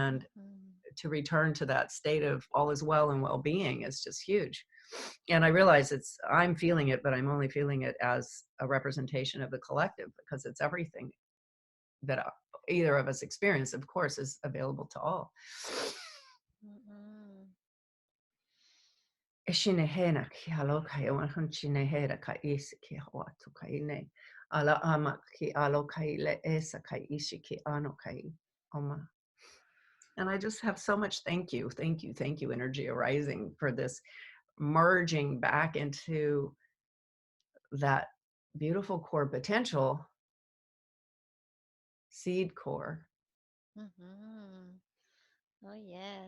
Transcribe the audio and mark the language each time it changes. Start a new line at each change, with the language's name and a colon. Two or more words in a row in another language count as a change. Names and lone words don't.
English: to return to that state of all is well and well-being is just huge. And I realize I'm feeling it, but I'm only feeling it as a representation of the collective, because it's everything that either of us experience, of course, is available to all. Mm-mm. Eshinehena ki aloka e wan hunchinehera ka isi ki hawatu ka ine. Ala ama ki aloka le esa ka ishi ki ano ka oma. And I just have so much thank you, energy arising for this merging back into that beautiful core potential, seed core Mm-hmm. Oh, yes.